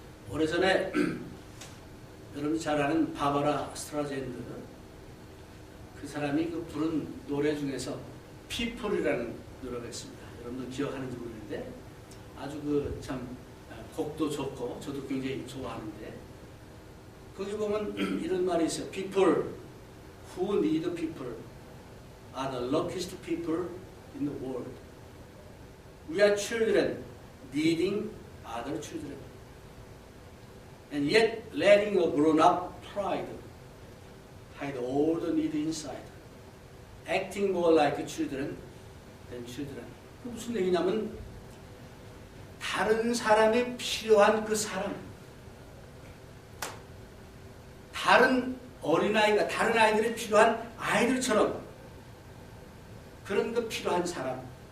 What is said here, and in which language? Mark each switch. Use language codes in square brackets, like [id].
[ko] 오래전에 여러분이 잘 아는 바바라 스트라젠드, 그 사람이 그 부른 노래 중에서 People이라는 노래가 있습니다. 여러분들 기억하는지 모르겠는데 아주 그 참 곡도 좋고 저도 굉장히 좋아하는데, 거기 보면 이런 말이 있어요. [en] People who need people are the luckiest people in the world. We are children needing other children, and yet letting a grown-up pride hide all the need inside, acting more like children than children. [ko] 그 무슨 얘기냐면, 다른 사람이 필요한 그 사람, 다른 어린아이가 다른 아이들이 필요한 아이들처럼 그런 거 필요한 사람.